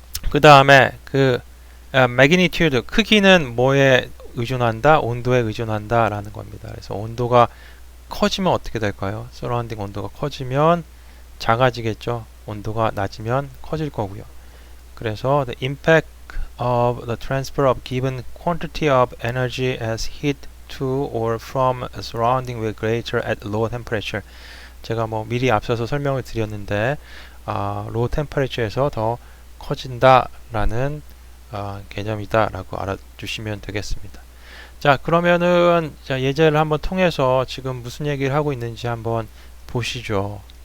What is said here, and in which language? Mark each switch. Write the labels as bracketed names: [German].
[Korean] 그 다음에 그 magnitude 크기는 뭐에 의존한다? 온도에 의존한다 라는 겁니다. 그래서 온도가 커지면 어떻게 될까요? 서라운딩 온도가 커지면 작아지겠죠. 온도가 낮으면 커질 거고요. 그래서 [English] the impact of the transfer of given quantity of energy as heat to or from a surrounding will greater at low temperature. [Korean] 제가 뭐 미리 앞서서 설명을 드렸는데 [English] low temperature [Korean] 에서 더 커진다라는 개념이다라고 알아주시면 되겠습니다. 자, 그러면은 예제를 한번 통해서 지금 무슨 얘기를 하고 있는지 한번 보시죠.